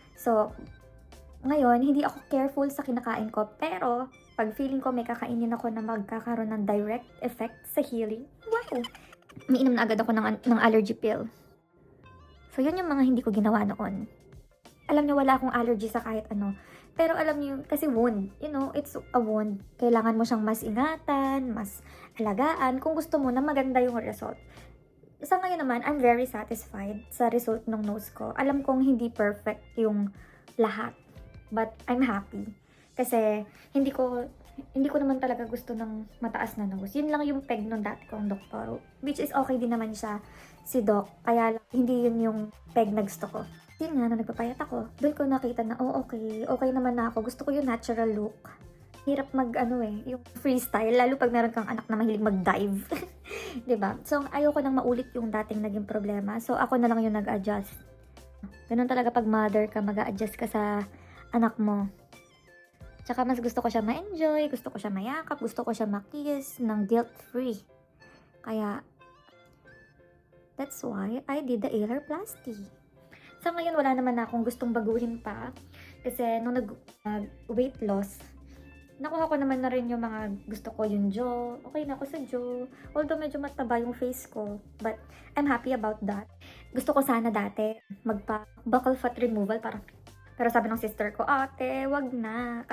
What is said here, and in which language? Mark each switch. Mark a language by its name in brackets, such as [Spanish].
[Filipino] So, ngayon, hindi ako careful sa kinakain ko, pero pag feeling ko may kakainin ako na magkakaroon ng direct effect sa healing, wow! Umiinom na agad ako ng allergy pill. So, yun yung mga hindi ko ginawa noon. Alam niyo, wala akong allergy sa kahit ano. Pero alam niyo, kasi wound, [English] it's a wound. [Filipino] Kailangan mo siyang mas ingatan, mas alagaan, kung gusto mo na maganda yung result. Sa ngayon naman, I'm very satisfied sa result ng nose ko. Alam kong hindi perfect yung lahat. [English] But I'm happy. [Filipino] Kasi hindi ko naman talaga gusto ng mataas na nose. Yun lang yung peg nung dati kong doktor. Which is okay din naman siya, si doc. Kaya lang, hindi yun yung peg na gusto ko. Yun nga, nung nagpapayat ako, doon ko nakita na, okay naman na ako. Gusto ko yung natural look. Hirap yung freestyle. Lalo pag meron kang anak na mahilig mag-dive. Diba? So, ayoko nang maulit yung dating naging problema. So, ako na lang yung nag-adjust. Ganun talaga pag mother ka, mag-a-adjust ka sa anak mo. Tsaka mas gusto ko siya ma-enjoy, gusto ko siya mayakap, gusto ko siya makiss ng guilt-free. [English] Kaya, that's why I did the ailerplasty. [Filipino] Sa ngayon, wala naman na akong gustong baguhin pa. Kasi nung nag-weight loss, nakuha ko naman na rin yung mga gusto ko, yung jaw. Okay na ako sa jaw. Although medyo mataba yung face ko. [English] But I'm happy about that. [Filipino] Gusto ko sana dati magpa-buccal fat removal pero sabi ng sister ko, ate, wag na.